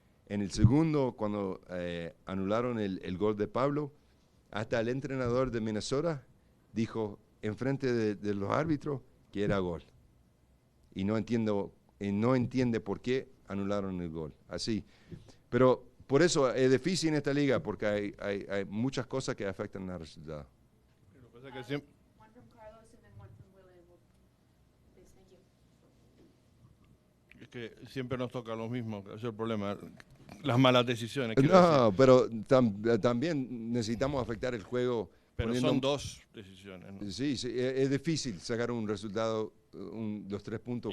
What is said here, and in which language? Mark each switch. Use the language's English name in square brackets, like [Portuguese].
[Spanish] En el segundo, cuando anularon el gol de Pablo, hasta el entrenador de Minnesota dijo enfrente de los árbitros que era gol. Y no entiende por qué anularon el gol. Así. Pero por eso es difícil en esta liga, porque hay muchas cosas que afectan el resultado. Lo que pasa es que siempre, [English] One from Carlos and then one from Willie. Please, thank you. [Spanish] es que siempre nos toca lo mismo, ese es el problema, las malas decisiones. No, pero también necesitamos afectar el juego. Pero son 2 decisiones, ¿no? Sí, es difícil sacar un resultado, los 3 puntos.